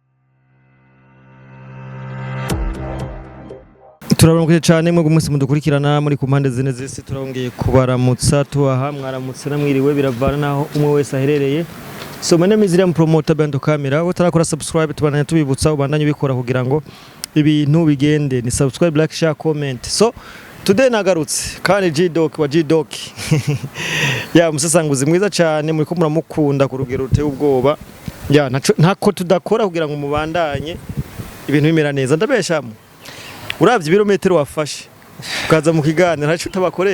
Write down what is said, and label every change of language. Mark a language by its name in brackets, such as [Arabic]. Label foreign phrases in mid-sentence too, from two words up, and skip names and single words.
[Rundi] Turabonye cyane mwe gumunsi mudukurikirana muri ku mpande zine zese turongeye kubaramutsa tubaha mwaramutse namwiriwe biravana naho umwe wese aherereye. [English] So my name is Liam Promoter Bando Camera. [Rundi] Utarakora subscribe tubandanye tubibutsa ubandanye bikora kugira ngo ibintu bigende ni subscribe, [English] like, share, comment. So today [Rundi] nagarutse kandi G-Doc wa G-Doc ya musasanguzi mwiza cyane muri ko muramukunda ku rugero ruteye ubwoba ya ntako tudakora kugira ngo mubandanye ibintu bimera neza ndabeshamwe uravye ibirometero wafashe ukaza mu kiganiro ntacu tabakorera